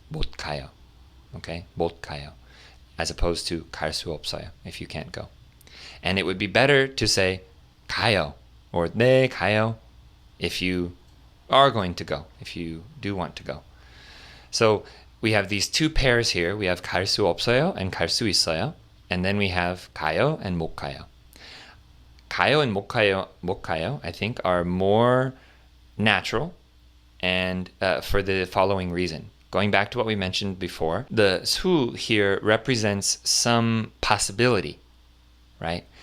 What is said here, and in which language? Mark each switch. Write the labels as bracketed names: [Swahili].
[Korean] 못 가요. Okay? 못 가요. [English] As opposed to [Korean] 갈 수 없어요 [English] if you can't go. And it would be better to say 가요 or [Korean] 네 가요 [English] if you are going to go, if you do want to go. So we have these two pairs here. We have [Korean] 갈 수 없어요 [English] and [Korean] 갈 수 있어요. [English] And then we have [Korean] 가요 and 못 가요. [English] 가요 and 못 가요, I think, are more natural, and for the following reason. Going back to what we mentioned before, the 수 here represents some possibility, right?